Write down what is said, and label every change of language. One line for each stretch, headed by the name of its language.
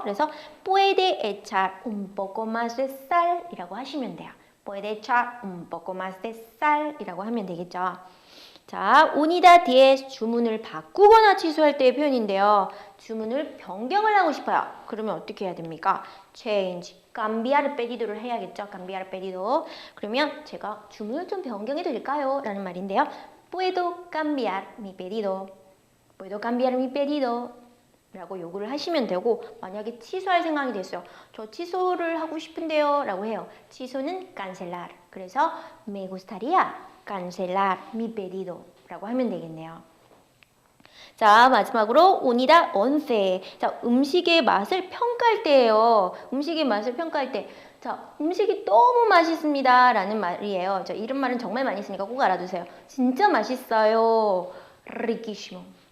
Spanish: 그래서 puede echar un poco más de sal
Korean: 이라고 하시면 돼요.
Spanish: puede echar un poco más de sal
Korean: 이라고 하면 되겠죠. 자, unida diez 주문을 바꾸거나 취소할 때의 표현인데요. 주문을 변경을 하고 싶어요. 그러면 어떻게 해야 됩니까? change,
Spanish: cambiar pedido
Korean: 를 해야겠죠.
Spanish: cambiar pedido.
Korean: 그러면 제가 주문을 좀 변경해도 될까요? 라는 말인데요.
Spanish: Puedo cambiar mi pedido
Korean: 라고 요구를 하시면 되고 만약에 취소할 생각이 됐어요. 저 취소를 하고 싶은데요 라고 해요. 취소는 cancelar.
Spanish: 그래서 me gustaría cancelar mi pedido
Korean: 라고 하면 되겠네요. 자, 마지막으로 unida 11. 자, 음식의 맛을 평가할 때예요. 음식의 맛을 평가할 때 자, 음식이 너무 맛있습니다 라는 말이에요. 자, 이런 말은 정말 많이 쓰니까 꼭 알아두세요. 진짜 맛있어요. riquísimo.